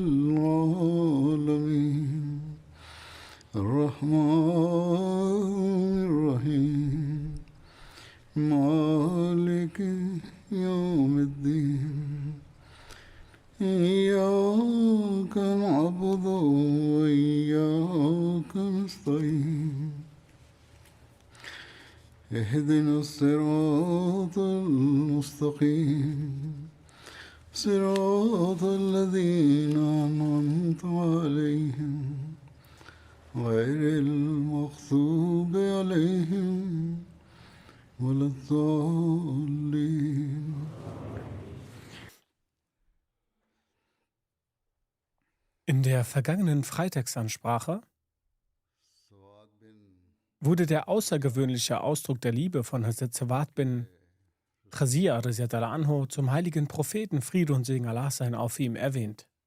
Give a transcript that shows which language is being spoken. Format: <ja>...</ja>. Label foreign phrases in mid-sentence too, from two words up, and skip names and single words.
<ar>العالمين الرحمن الرحيم مالك يوم الدين إياك نعبد وإياك نستعين اهدنا الصراط المستقيم صراط الذين أنعمت عليهم غير المغضوب عليهم ولا الضالين.</ar> <de>In der vergangenen Freitagsansprache wurde der außergewöhnliche Ausdruck der Liebe von Hazrat Sawad bin Khazia</de> <ar>رضي الله عنه</ar> <de>zum heiligen Propheten, Friede und Segen Allah sein auf ihm, erwähnt.</de>